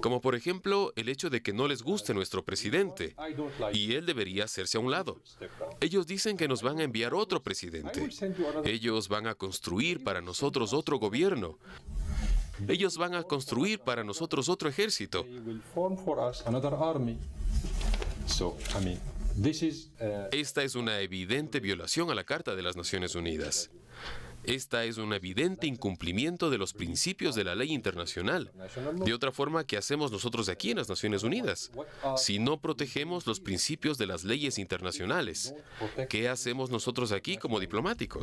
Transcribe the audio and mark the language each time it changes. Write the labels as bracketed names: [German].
[Spanish] Como por ejemplo el hecho de que no les guste nuestro presidente [English] I don't like [Spanish] y él debería hacerse a un lado. [English] step down. [Spanish] Ellos dicen que nos van a enviar otro presidente. Ellos van a construir para nosotros otro gobierno. Ellos van a construir para nosotros otro ejército. [English] They will form for us another army. So, I mean, this is [Spanish] Esta es una evidente violación a la Carta de las Naciones Unidas. Esta es un evidente incumplimiento de los principios de la ley internacional. De otra forma, ¿qué hacemos nosotros aquí en las Naciones Unidas? Si no protegemos los principios de las leyes internacionales, ¿qué hacemos nosotros aquí como diplomáticos?